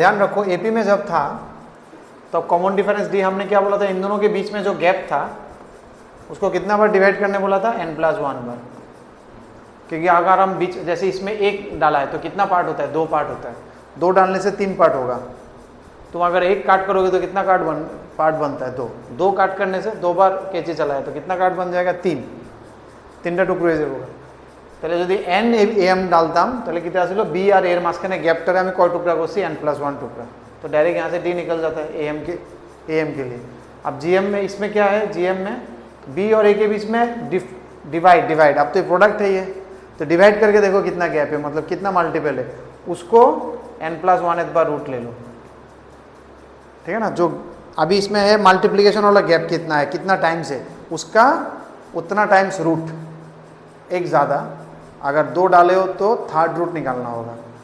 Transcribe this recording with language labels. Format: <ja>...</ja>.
<hi>ध्यान रखो AP में जब था तो कॉमन डिफरेंस डी हमने क्या बोला था, इन दोनों के बीच में जो गैप था उसको कितना बार डिवाइड करने बोला था, n+1 बार, क्योंकि अगर हम बीच जैसे इसमें एक डाला है तो कितना पार्ट होता है, 2 पार्ट होता है, 2 डालने से 3 पार्ट होगा। तुम अगर एक काट करोगे तो कितना पार्ट बनता है, 2 काट करने से 2 बार कैची चला है तो कितना काट बन जाएगा,</hi> <bn>3টা টুকরো হয়ে যাবে। তাহলে যদি n am ডালতাম তাহলে কি আসলো b আর এর মাঝখানে গ্যাপটারে আমি কয় টুকরা করছি,</bn> <hi>n+1 टुकड़ा, तो डायरेक्ट यहाँ से d निकल जाता है am के लिए। अब gm में इसमें क्या है, gm में b और a के बीच में डिवाइड, अब तो ये प्रोडक्ट है ये, तो डिवाइड करके देखो कितना गैप है, मतलब कितना मल्टीपल है, उसको n+1 एक बार रूट ले लो। ठीक है ना, जो अभी इसमें है मल्टीप्लिकेशन वाला गैप कितना है, कितना टाइम्स है, उसका उतना टाइम्स रूट, एक ज़्यादा, अगर 2 डाले हो तो 3rd रूट निकालना होगा।</hi>